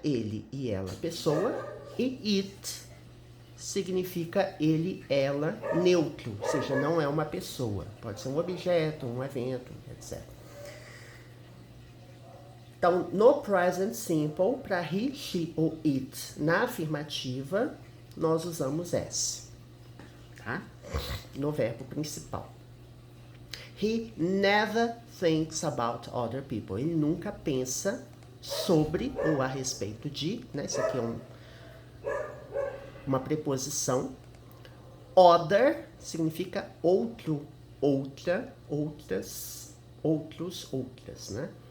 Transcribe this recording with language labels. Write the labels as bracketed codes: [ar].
[pt] Ele e ela, pessoa. E it significa ele, ela, neutro, ou seja, não é uma pessoa. Pode ser um objeto, um evento, etc. Então, no present simple, para he, she ou it na afirmativa, nós usamos S, tá? No verbo principal. [en] He never thinks about other people. [pt] Ele nunca pensa sobre ou a respeito de, né? Isso aqui é uma preposição. Other significa outro, outra, outras, outros, outras, né?